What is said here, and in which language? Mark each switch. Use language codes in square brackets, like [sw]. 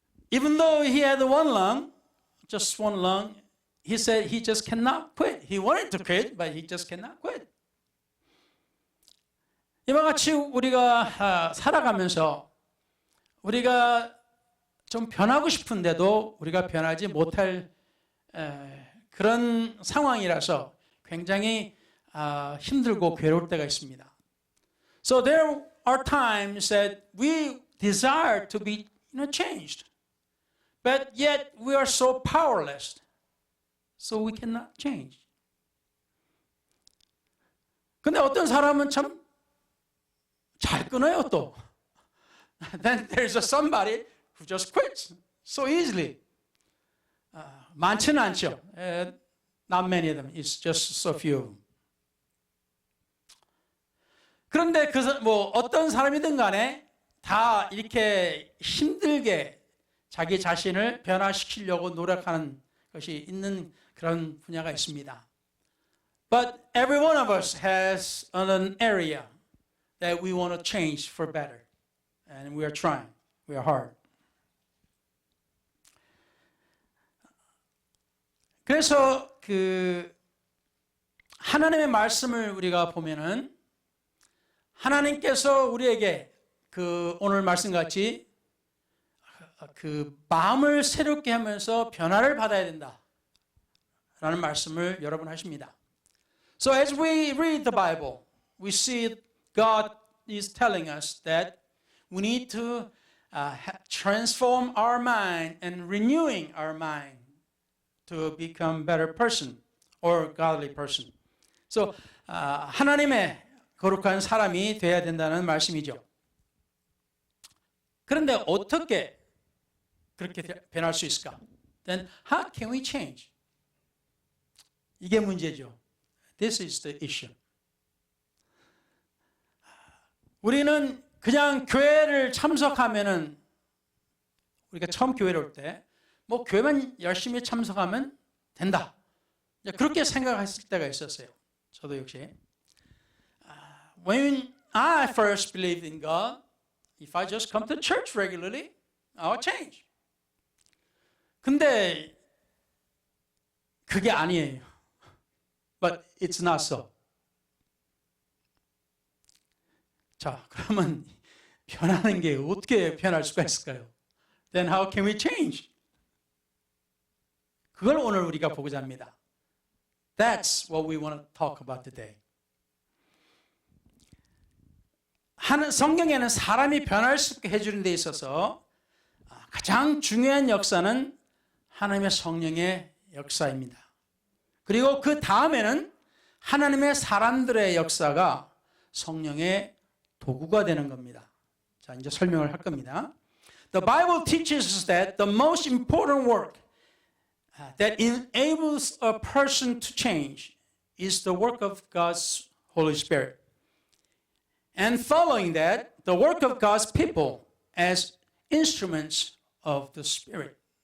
[en] Even though he had one lung, just one lung, he said he just cannot quit. He wanted to quit, but he just cannot quit. [ko] 이와 같이 우리가 살아가면서 우리가 좀 변하고 싶은데도 우리가 변하지 못할 그런 상황이라서 굉장히 힘들고 괴로울 때가 있습니다. [en] So there are times that we desire to be changed, but yet we are so powerless, so we cannot change. [ko] 근데 어떤 사람은 참 잘 끊어요 또. [en] Then there's somebody who just quits so easily. [ko] 많지는 않죠. [en] Not many of them. It's just so few. [ko] 그런데 어떤 사람이든 간에 다 이렇게 힘들게 자기 자신을 변화시키려고 노력하는 것이 있는 그런 분야가 있습니다. [en] But every one of us has an area that we want to change for better. And we are trying. We are hard. [ko] 그래서 하나님의 말씀을 우리가 보면은 하나님께서 우리에게 오늘 말씀같이 마음을 새롭게 하면서 변화를 받아야 된다라는 말씀을 여러 번 하십니다. [en] So as we read the Bible, we see God is telling us that we need to transform our mind and renewing our mind to become better person or godly person. [ko] So 하나님의 거룩한 사람이 되어야 된다는 말씀이죠. 그런데 어떻게 그렇게 변할 수 있을까? [en] Then how can we change? [ko] 이게 문제죠. [en] This is the issue. [ko] 우리는 그냥 교회를 참석하면은 우리가 처음 교회를 올 때 교회만 열심히 참석하면 된다. 그렇게 생각했을 때가 있었어요. 저도 역시. [en] When I first believed in God, if I just come to church regularly, I'll change. [ko] 근데 그게 아니에요. [en] But it's not so. [ko] 자, 그러면 변하는 게 어떻게 변할 수가 있을까요? [en] Then how can we change? [ko] 그걸 오늘 우리가 보고자 합니다. [en] That's what we want to talk about today. [ko] 성경에는 사람이 변할 수 있게 해주는 데 있어서 가장 중요한 역사는 하나님의 성령의 역사입니다. 그리고 그 다음에는 하나님의 사람들의 역사가 성령의 도구가 되는 겁니다. 자, 이제 설명을 할 겁니다. [en] The Bible teaches us that the most important work that enables a person to change is the work of God's Holy Spirit. And following that, the work of God's people as instruments of the Spirit.